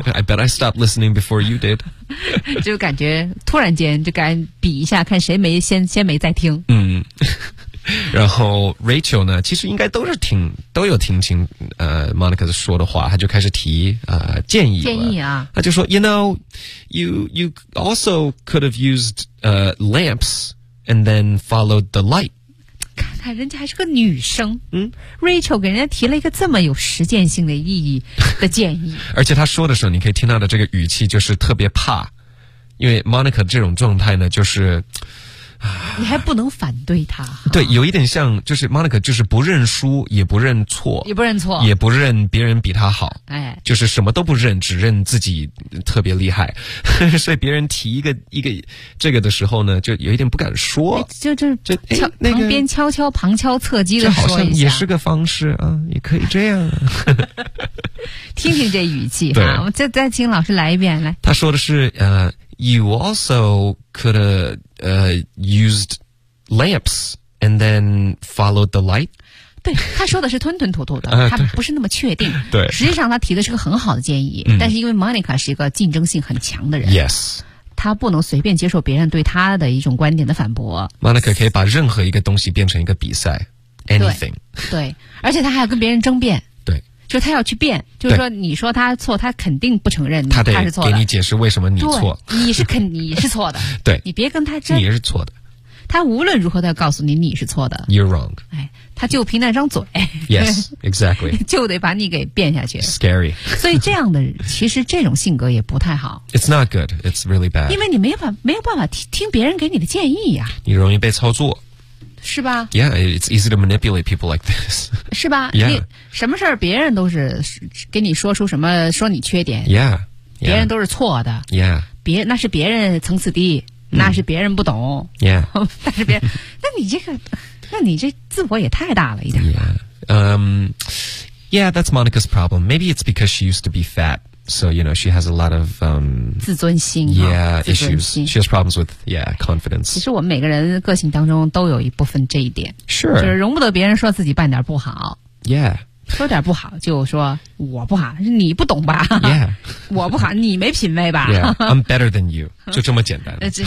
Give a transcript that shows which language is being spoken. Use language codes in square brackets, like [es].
[en] I bet I stopped listening before you did 。 [zh] 就感觉突然间就敢比一下，看谁没在听。嗯。然后 Rachel 呢其实应该都有听清Monica 说的话，他就开始提建议了。建议啊。他就说 [en] ,you know, you also could have used, lamps and then followed the light. [zh] 看看人家还是个女生。嗯。 Rachel 给人家提了一个这么有实践性的意义的建议。而且他说的时候你可以听到的这个语气就是特别怕。因为 Monica 这种状态呢就是你还不能反对他，对，有一点像就是 Monica 就是不认输也不认错也不认别人比他好，哎，就是什么都不认，只认自己特别厉害。所以别人提一个这个的时候呢就有一点不敢说，就旁边悄悄旁敲侧击的说一下，好像也是个方式啊，也可以这样。听听这语气啊，我就再请老师来一遍，来，他说的是 [en] You also could have used lamps and then followed the light. [zh] 对，他说的是吞吞吐吐的，他不是那么确定。对，实际上他提的是个很好的建议，嗯，但是因为 Monica 是一个竞争性很强的人。 [en] Yes. [zh] 他不能随便接受别人对他的一种观点的反驳。 Monica 可以把任何一个东西变成一个比赛。 [en] Anything. [zh] 对，而且他还要跟别人争辩。就他要去辩，就是说你说他错他肯定不承认，他是错的，给你解释为什么你错，你是错的。对，你别跟他争，你也是错的，他无论如何都要告诉你你是错的， [en] You're wrong、 [zh] 哎，他就凭那张嘴。 [en] Yes, exactly. [zh] 就得把你给变下去。 [en] Scary. [zh] 所以这样的其实这种性格也不太好。 [en] It's not good. It's really bad. [zh] 因为你没有办法听别人给你的建议啊。你容易被操作。是吧 [en] ？Yeah, it's easy to manipulate people like this. [zh] 是吧 [en] ？Yeah, [zh] 什么事儿别人都是给你说出什么说你缺点。 [en] Yeah, [zh] 别人都是错的。 [en] Yeah. [zh] 别那是别人层次低、嗯、那是别人不懂。 [en] Yeah. [zh] 但是别人那你这个那你这自我也太大了一点。 [en] Yeah. Yeah, that's Monica's problem. Maybe it's because she used to be fat. So, you know, she has a lot of, [zh] 自尊心、啊。 [en] Yeah, issues. She has problems with, yeah, confidence. [zh] 其实我们每个人个性当中都有一部分这一点。 [en] Sure. [zh] 就是容不得别人说自己办点不好。 [en] Yeah. [zh] 说点不好就说我不好是你不懂吧、 [en] yeah. [zh] 我不好你没品位吧、 [en] yeah. I'm better than you [zh] 就这么简单